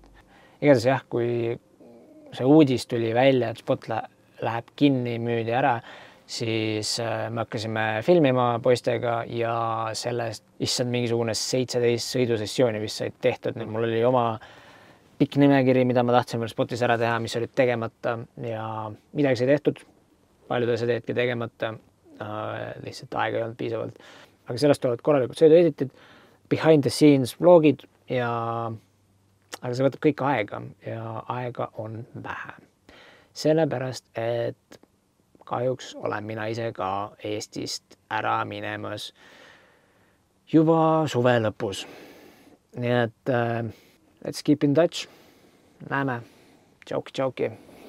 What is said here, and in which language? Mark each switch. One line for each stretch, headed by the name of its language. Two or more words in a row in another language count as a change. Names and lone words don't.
Estonian: Igatahes jah, kui see uudis tuli välja, et Spot läheb kinni, müüdi ära, siis me hakkasime filmima poistega ja sellest issand mingisugune 17 sõidusessiooni vist said tehtud. Mul oli oma pikk nimekiri, mida ma tahtsin veel Spotis ära teha, mis olid tegemata ja midagi sai tehtud. Paljud asjad jäidki tegemata, lihtsalt aega ei olnud piisavalt. Aga sellest tulevad korralikult sõidueditid,
English: behind the scenes
Estonian: vlogid aga see võtab kõik aega ja aega on vähe. Sellepärast, et kahjuks olen mina ise ka Eestist ära minemas juba suve lõpus. Nii et
English: let's keep in touch.
Estonian: Näeme. Tšauki.